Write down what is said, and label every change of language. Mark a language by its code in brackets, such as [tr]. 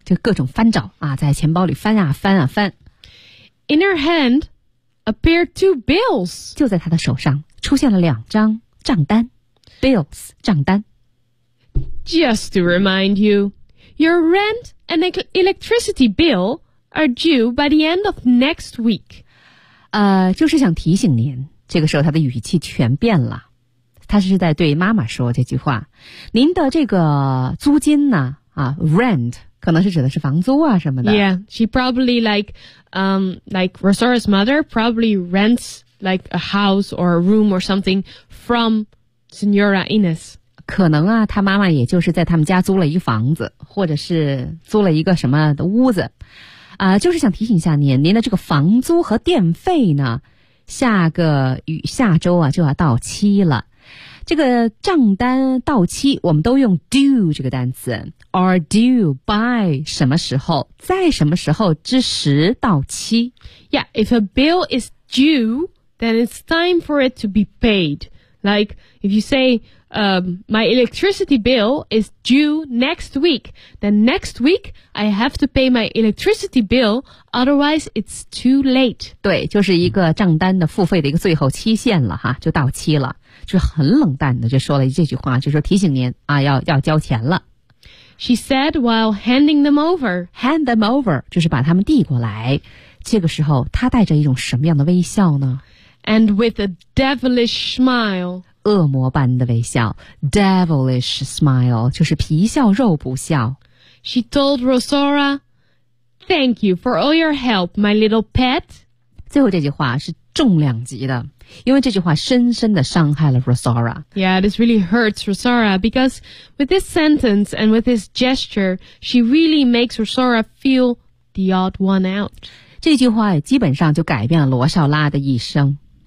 [zh] 就各种翻找啊，在钱包里翻啊翻啊翻。 [en] In her hand appeared two bills. [zh] 就在她的手上出现了两张账单。 Bills, 账单。 [en] Just to remind you, your rent and electricity bill are due by the end of next week. [zh] 就是想提醒您，这个时候他的语气全变了，他是在对妈妈说这句话。您的这个租金呢，啊 ，rent 可能是指的是房租啊什么的。 [en] Yeah, she probably like Rosara's mother probably rents like a house or a room or something from Senora Ines. [zh] 可能啊，他妈妈也就是在他们家租了一房子，或者是租了一个什么的屋子。就是想提醒一下您，您的这个房租和电费呢，下周啊就要到期了。这个账单到期，我们都用 due 这个单词 ， [en] are due by [zh] 什么时候，在什么时候之时到期。 [en] Yeah, if a bill is due, then it's time for it to be paid. Like if you say, my electricity bill is due next week, then next week I have to pay my electricity bill, otherwise it's too late. [zh] 对，就是一个账单的付费的一个最后期限了哈，就到期了。就很冷淡的就说了这句话，就说提醒您啊，要交钱了。 [en] She said while handing them over. Hand them over, [zh] 就是把他们递过来。这个时候他带着一种什么样的微笑呢？ [en] And with a devilish smile. [zh] 恶魔般的微笑 , [en] devilish smile, [zh] 就是皮笑肉不笑。 [en] She told Rosora, thank you for all your help, my little pet. [zh] 最后这句话是重量级的，因为这句话深深地伤害了 Rosora。 [en] Yeah, this really hurts Rosora, because with this sentence and with this gesture, she really makes Rosora feel the odd one out. [zh] 这句话也基本上就改变了罗少拉的一生。